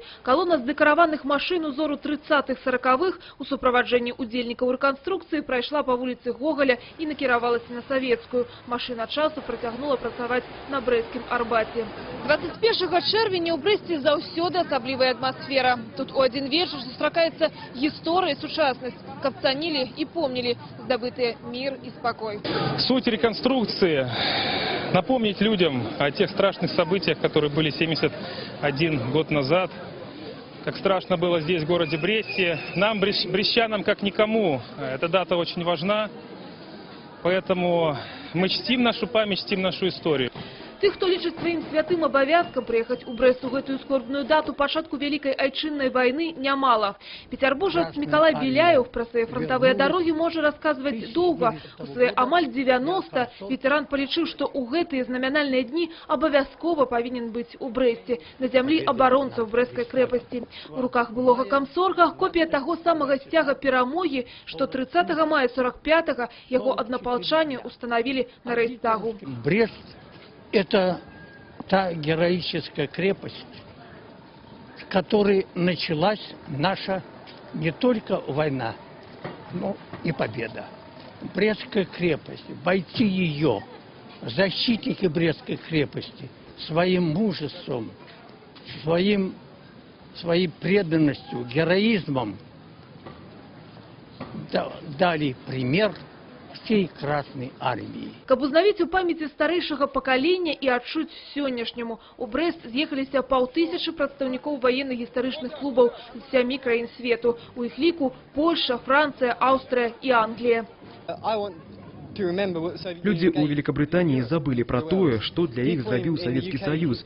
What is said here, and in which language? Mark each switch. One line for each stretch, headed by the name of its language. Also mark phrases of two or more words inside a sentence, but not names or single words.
Belarusian: Калона з дэкараваных машын узору 30-х-40-х у суправаджэнні удзельнікаў рэканструкцыі прайшла па вуліцы Гоголя і накіравалася на Савецкую. Машына часу працягнула працаваць на Брэсцкім Арбаце. 21 чэрвеня ў Брэсце заўсёды асаблівая атмасфера. Тут у адзін вечар сустракаецца гісторыя і сучаснасць, каб цанілі і помнілі здабытыя мір і спакой.
Russian: Суть реконструкции – напомнить людям о тех страшных событиях, которые были 71 год назад. Как страшно было здесь, в городе Бресте. Нам, брестчанам, как никому, эта дата очень важна. Поэтому мы чтим нашу память, чтим нашу историю.
Belarusian: Тых, хто лічыць сваім святым абавязкам прыехаць у Брэст у гэтую скорбную дату пачатку Вялікай Айчыннай вайны нямала. Пецярбуржец Мікалай Беляев пра свае фронтавыя дарогі можа расказваць доўга. У свае амаль 90 ветэран палічыў, што ў гэтыя знамянальныя дні абавязкова павінен быць у Брэсце, на зямлі абаронцаў Брэсцкай крэпасці. У руках былога камсорга копія таго самага сцяга перамогі, што 30 мая 45-го яго аднапалчане устанавілі на Рэйхстагу.
Russian: Брест – это та героическая крепость, с которой началась наша не только война, но и победа. Брестская крепость, бойцы ее, защитники Брестской крепости, своим мужеством, своей преданностью, героизмом дали пример всей Красной армии.
Belarusian: Каб узнавіць у памяці старэйшага пакалення і адчуць сённяшняму, у Брэст з'ехаліся 500 прадстаўнікоў ваенна-гістарычных клубаў з 7 краін свету. У іх ліку Польша, Францыя, Аўстрыя і Англія. Людзі ў Великабрытаніі забылі пра тое, што для іх зрабіў Савецкі Саюз.